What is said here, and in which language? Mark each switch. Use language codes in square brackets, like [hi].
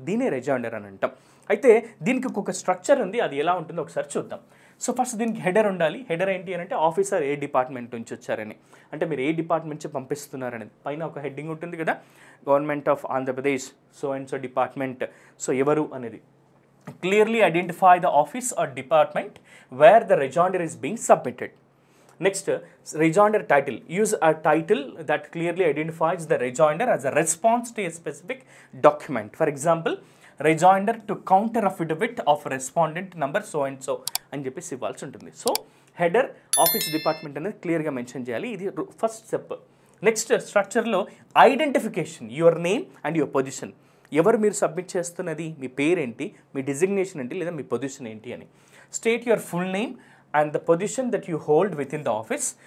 [te] దీనే rejoinder అని అంటాం. అయితే దీనికి ఒక స్ట్రక్చర్ ఉంది, అది ఎలా ఉంటుందో ఒకసారి చూద్దాం. సో ఫస్ట్ దీనికి హెడర్ ఉండాలి. హెడర్ ఏంటి అని అంటే ఆఫీసర్ ఏ డిపార్ట్మెంట్ నుంచి వచ్చారని, అంటే మీరు ఏ డిపార్ట్మెంట్ నుంచి పంపిస్తున్నారనేది. పైన ఒక హెడ్డింగ్ ఉంటుంది కదా, government of Andhra Pradesh so and so department, so ఎవరు అనేది. [en] Clearly identify the office or department where the rejoinder is being submitted. Next, rejoinder title. Use a title that clearly identifies the rejoinder as a response to a specific document. For example, rejoinder to counter affidavit of respondent number so and so [te] అని చెప్పేసి ఇవ్వాల్సి ఉంటుంది. So header office department అనేది క్లియర్గా mention చేయాలి. ఇది first step. [en] Next స్ట్రక్చర్లో identification, your name and your position. [te] ఎవరు మీరు సబ్మిట్ చేస్తున్నది, మీ పేరేంటి, మీ డిజిగ్నేషన్ ఏంటి, లేదా మీ పొజిషన్ ఏంటి అని. [en] State your full name and the position that you hold within the office.